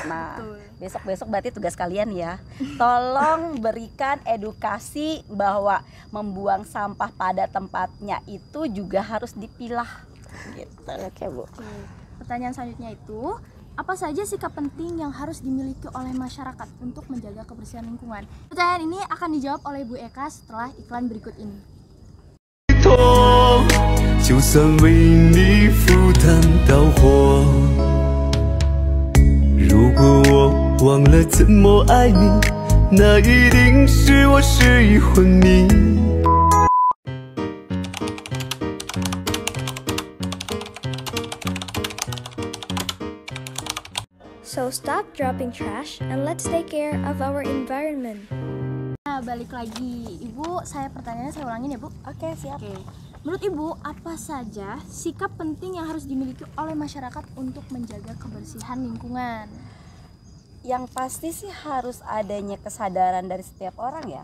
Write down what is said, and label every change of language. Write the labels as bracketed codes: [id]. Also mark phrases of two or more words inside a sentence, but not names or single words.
[id] Nah, besok-besok berarti tugas kalian ya. Tolong berikan edukasi bahwa membuang sampah pada tempatnya itu juga harus dipilah. Gitu. Oke Bu. Pertanyaan selanjutnya itu, apa saja sikap penting yang harus dimiliki oleh masyarakat untuk menjaga kebersihan lingkungan? Pertanyaan ini akan dijawab oleh Bu Eka setelah iklan berikut ini. [zh] 就算为你赴汤蹈火，如果我忘了怎么爱你，那一定是我失忆昏迷。 [en] So stop dropping trash and let's take care of our environment. [id] Nah, balik lagi. Ibu, pertanyaannya saya ulangin ya Bu. Oke, siap. Oke. Menurut Ibu, apa saja sikap penting yang harus dimiliki oleh masyarakat untuk menjaga kebersihan lingkungan? Yang pasti sih harus adanya kesadaran dari setiap orang ya.